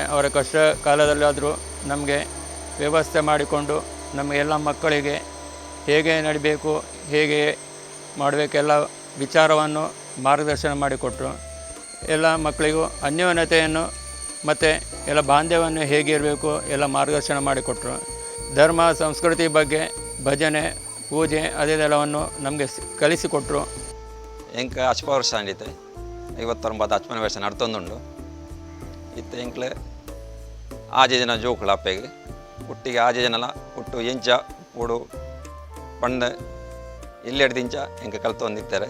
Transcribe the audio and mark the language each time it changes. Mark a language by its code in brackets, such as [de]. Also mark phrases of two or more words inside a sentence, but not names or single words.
[kn] ಅವರ ಕಷ್ಟ ಕಾಲದಲ್ಲಾದರೂ ನಮಗೆ ವ್ಯವಸ್ಥೆ ಮಾಡಿಕೊಂಡು ನಮಗೆ ಎಲ್ಲ ಮಕ್ಕಳಿಗೆ ಹೇಗೆ ನಡಿಬೇಕು ಹೇಗೆ ಮಾಡಬೇಕೆಲ್ಲ ವಿಚಾರವನ್ನು ಮಾರ್ಗದರ್ಶನ ಮಾಡಿಕೊಟ್ಟರು. ಎಲ್ಲ ಮಕ್ಕಳಿಗೂ ಅನ್ಯೋನ್ಯತೆಯನ್ನು ಮತ್ತು ಎಲ್ಲ ಬಾಂಧವ್ಯವನ್ನು ಹೇಗೆ ಇರಬೇಕು ಎಲ್ಲ ಮಾರ್ಗದರ್ಶನ ಮಾಡಿಕೊಟ್ಟರು. ಧರ್ಮ ಸಂಸ್ಕೃತಿ ಬಗ್ಗೆ ಭಜನೆ ಪೂಜೆ ಅದೆಲ್ಲವನ್ನು ನಮಗೆ ಕಲಿಸಿಕೊಟ್ಟರು. [tcy] ಎಂಕ ಅಚ್ಪ ವರ್ಷ ಅಂಡಿತ್ತೆ 59 ಅಚ್ಪನ ವರ್ಷ ನಡ್ತೊಂದುಂಡು ಇತ್ತೆ ಎಂಕ್ಲೆ ಆಜೆ ಜನ ಜೋಕುಳ ಅಪ್ಪೆಗೆ ಹುಟ್ಟಿಗೆ ಆಜೆ ಜನಲ ಹುಟ್ಟು ಎಂಚ ಪೂಡು ಪಂಡ ಇಲ್ಲೆಡ್ದಿಂಚ ಎಂಕ ಕಲ್ತೊಂದಿತ್ತಾರೆ